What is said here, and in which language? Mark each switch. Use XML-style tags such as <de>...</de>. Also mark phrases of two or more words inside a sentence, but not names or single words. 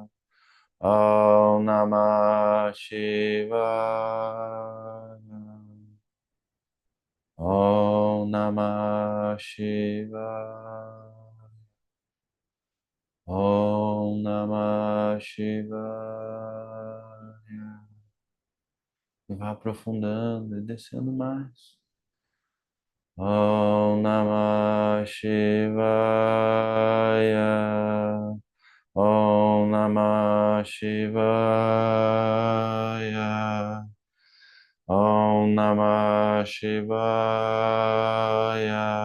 <sa>Om Namah Shivaya. Om Namah Shivaya. Om Namah Shivaya.</sa> <pt>E vá aprofundando e descendo mais.</pt> <sa>Om Namah Shivaya. Om Namah Shivaya. Om Namah Shivaya.</sa>